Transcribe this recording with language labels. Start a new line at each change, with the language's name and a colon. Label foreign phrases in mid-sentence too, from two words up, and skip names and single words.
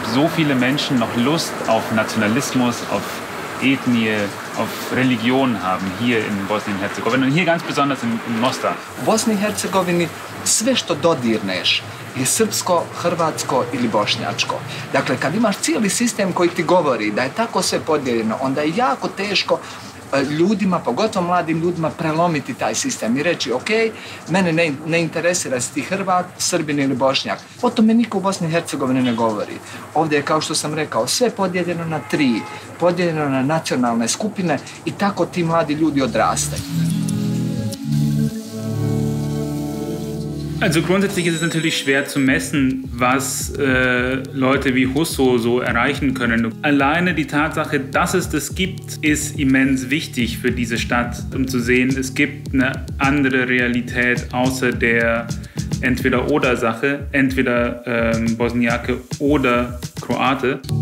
German: so viele Menschen noch Lust auf Nationalismus, auf Ethnie, auf Religion haben hier in Bosnien-Herzegowina und hier ganz besonders in Mostar?
Bosnian: U Bosni i Hercegovini sve što dodirneš je srpsko, hrvatsko ili bošnjačko. Dakle, kad imaš cijeli sistem koji ti govori da je tako sve podijeljeno, onda je jako teško ljudima, pogotovo mladim ljudima, prelomiti taj sistem i reći ok, mene ne interesira si ti Hrvat, Srbin ili Bošnjak. O tome niko u Bosni i Hercegovini ne govori. Ovdje je, kao što sam rekao, sve podijeljeno na 3, podijeljeno na nacionalne skupine i tako ti mladi ljudi odrastaju.
German: Also grundsätzlich ist es natürlich schwer zu messen, was Leute wie Husso so erreichen können. Alleine die Tatsache, dass es das gibt, ist immens wichtig für diese Stadt, um zu sehen, es gibt eine andere Realität außer der Entweder-oder-Sache, entweder Bosniake oder Kroate.